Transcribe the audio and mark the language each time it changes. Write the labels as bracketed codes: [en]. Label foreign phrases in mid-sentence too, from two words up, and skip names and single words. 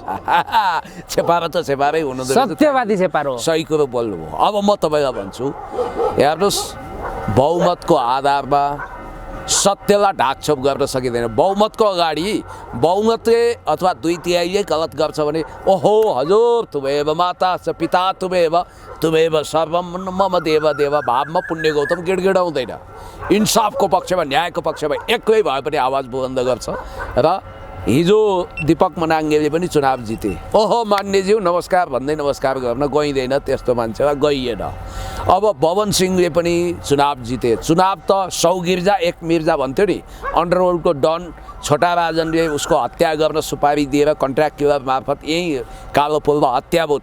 [ne] छेपारो त छेपारै हुनु, सत्यवादी छेपारो, सही कुरो बोल्नुभयो। अब म तपाईँलाई भन्छु, हेर्नुहोस्, बहुमतको आधारमा सत्यलाई ढाकछोप गर्न सकिँदैन। बहुमतको अगाडि बहुमतले अथवा 2/3 गलत गर्छ भने ओहो हजुर [sa] तुमेव माता च पिता तुमेव सर्वम मम देव देव [ne] भावमा पुण्य गौतम गिडगिडाउँदैन। इन्साफको पक्षमा, न्यायको पक्षमा एक्लै भए पनि आवाज बुलन्द गर्छ र हिजो दीपक मनाङ्गेले पनि चुनाव जिते। ओहो मान्यज्यू नमस्कार भन्दै नमस्कार गर्न गइँदैन, त्यस्तो मान्छेलाई गइएन। अब पवन सिंहले पनि चुनाव जिते। चुनाव त 100 गिर्जा 1 मिर्जा भन्थ्यो नि, अन्डरवर्ल्डको डन छोटा राजनले उसको हत्या गर्न सुपारी दिएर [en] contract killer [ne] मार्फत यहीँ कालो पुलमा हत्या भयो।